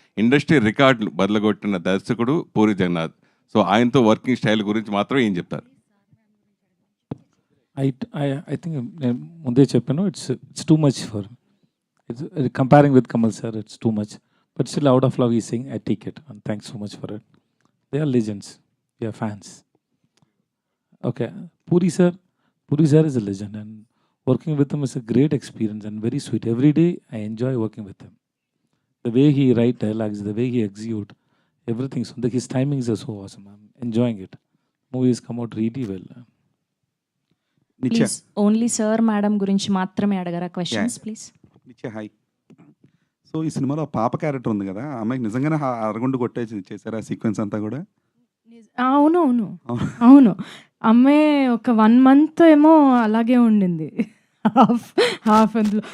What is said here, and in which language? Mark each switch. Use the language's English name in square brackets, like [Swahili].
[Telugu] Industry రికార్డులు బదలగొట్టిన దర్శకుడు puri Jagannadh. So ఆయనతో వర్కింగ్ స్టైల్ గురించి మాత్రం ఏం చెప్తారు? [English] I think [Telugu] నేను ముందే చెప్పాను, [English] It's too much for it's comparing with Kamal sir, it's too much. But still out of love ఈ sing, I take it and thanks so much for it. They are legends, we are fans. Okay, Puri sir is a legend, and working with him is a great experience and very sweet. Every day I enjoy working with him. The way he write dialogues, the way he execute, everything. So his timings are so awesome. I'm enjoying it. Movies come out really well. [Telugu] నిత్య please only sir madam గురించి మాత్రమే అడగరా questions please. నిత్య hi. So ఈ సినిమాలో పాప character ఉంది కదా, ఆ అమ్మాయికి నిజంగానే అరగుండు కొట్టేసి చేశారు ఆ సీక్వెన్స్ అంతా కూడా? అవునవును అవును. అమ్మాయి ఒక 1 month ఏమో అలాగే ఉండింది, హాఫ్ అందులో.